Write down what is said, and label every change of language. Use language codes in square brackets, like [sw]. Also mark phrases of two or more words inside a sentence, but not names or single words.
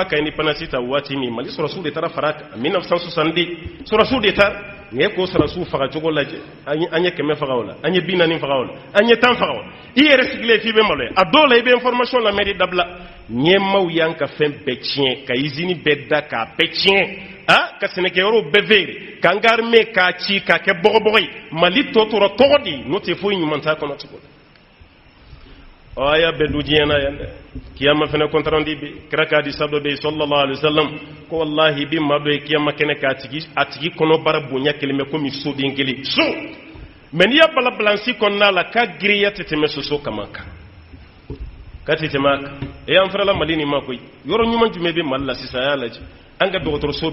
[bm] ka indépendance ta waati min mali sɔrɔsiw de taara fara kan 1970 sɔrɔsiw de taara nin ye k'o sɔrɔsiw faga cogo lajɛ an ye 100 faga o la an ye 40 faga o la an ye 10 faga o la i yɛrɛ sigilen f'i bɛ maloya a dɔw la i bɛ information lamɛn de dabila ɲɛmaaw y'an ka fɛn bɛɛ tiɲɛ ka usine bɛɛ da k'a bɛɛ tiɲɛ ka sɛnɛkɛyɔrɔw bɛɛ feere k'an ka armée k'a ci k'a kɛ bɔgɔbɔgɔ ye mali tɔ tora tɔgɔ di n'o tɛ foyi ɲuman t'a kɔnɔ tugun a y'a bɛɛ dun diɲɛ na yan dɛ kiyama fana kɔntarandi bɛ kira k'a di sadɔ bɛ [ar] صلى الله عليه وسلم [bm] ko wallahi bi maa dɔ ye kiyama kɛnɛ k'a tigi kɔnɔbara bonya kelen bɛ komi soden kelen so mais n'i y'a balabalansi kɔnɔna la k'a giriya tɛ tɛmɛ soso kama kan k'a tɛ tɛmɛ a kan an farala mali nin ma koyi yɔrɔ ɲuman jumɛn bɛ mali la sisan a y'a lajɛ an ka dɔgɔtɔrɔso